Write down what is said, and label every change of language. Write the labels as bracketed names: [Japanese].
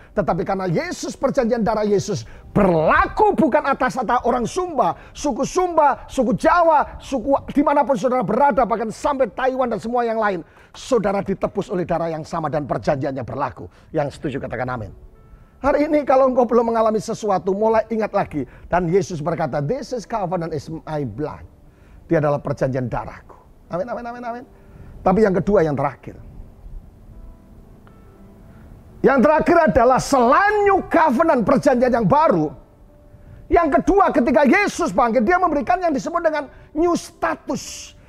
[Indonesian] Tetapi karena Yesus, perjanjian darah Yesus berlaku bukan atas orang Sumba, suku Jawa, suku dimanapun saudara berada, bahkan sampai Taiwan dan semua yang lain. Saudara ditebus oleh darah yang sama dan perjanjiannya berlaku. Yang setuju katakan amin. Hari ini kalau engkau belum mengalami sesuatu, mulai ingat lagi. Dan Yesus berkata, [English] this is covenant is my blood. [Indonesian] Dia adalah perjanjian darahku. Amin, amin, amin, amin. Tapi yang kedua, yang terakhir. Yang terakhir adalah selain [English] New Covenant, [Indonesian] perjanjian yang baru. Yang kedua, ketika Yesus bangkit, dia memberikan yang disebut dengan [English] new status.